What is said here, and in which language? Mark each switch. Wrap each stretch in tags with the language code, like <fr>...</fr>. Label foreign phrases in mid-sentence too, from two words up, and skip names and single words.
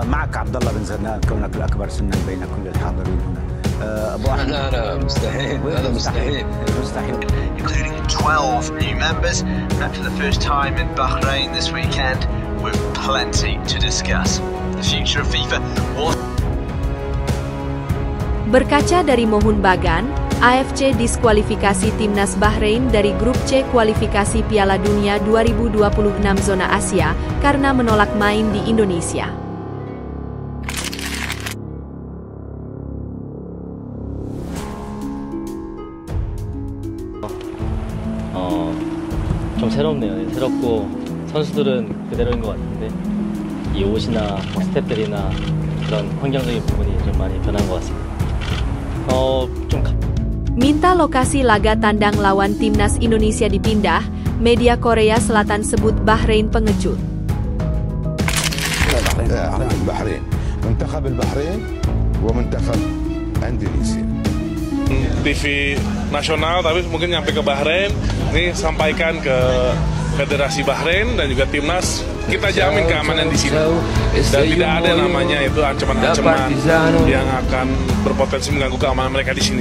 <ar>أخاك عبد الله بن زناد كونك الأكبر سنا بين كل الحاضرين هنا. أبو أحمد. لا مستحيل. هذا مستحيل.</ar> <en>Including 12 new members for the first time in Bahrain this weekend, with plenty to discuss. The future of FIFA was.</en> <id>Berkaca dari Mohun Bagan, AFC diskualifikasi Timnas Bahrain dari Grup C kualifikasi Piala Dunia 2026 zona Asia karena menolak main di Indonesia.</id> <ko>좀 새롭네요. 새롭고 선수들은 그대로인 것 같은데 이 옷이나 스태프들이나 그런 환경적인 부분이 좀 많이 변한 것 같습니다.</ko> <id>Minta lokasi laga tandang lawan Timnas Indonesia dipindah, media Korea Selatan sebut Bahrain pengecut. Bahrain,</id> <ar>منتخب البحرين ومنتخب Indonesia.</ar> <id>TV nasional tapi mungkin nyampe ke Bahrain, ini sampaikan ke Federasi Bahrain dan juga Timnas, kita jamin keamanan di sini dan tidak ada namanya itu ancaman-ancaman yang akan berpotensi mengganggu keamanan mereka di sini.</id>